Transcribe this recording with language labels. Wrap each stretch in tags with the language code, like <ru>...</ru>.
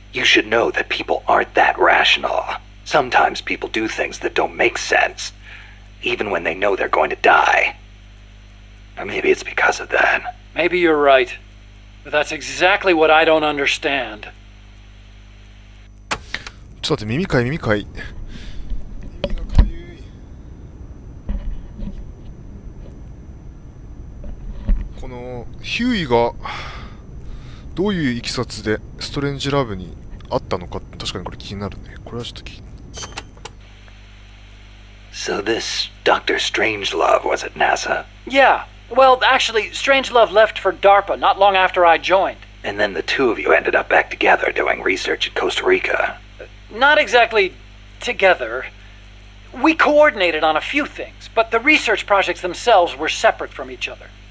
<en>You should know that people aren't that rational. Sometimes people do things that don't make sense, even when they know they're going to die. Or maybe it's because of that. Maybe you're right. But that's exactly what I don't understand.</en> <ja>ちょっと待って、耳かい耳かい。耳がかゆい。このヒューイがどういういきさつでストレンジラブにあったのか、確かにこれ気になるね。これはちょっと気になる。</ja> <en>So this Dr. Strangelove was at NASA? Yeah. Well, actually, Strangelove left for DARPA not long after I joined. And then the two of you ended up back together doing research in Costa Rica. Not exactly together. We coordinated on a few things, but the research projects themselves were separate from each other.</en>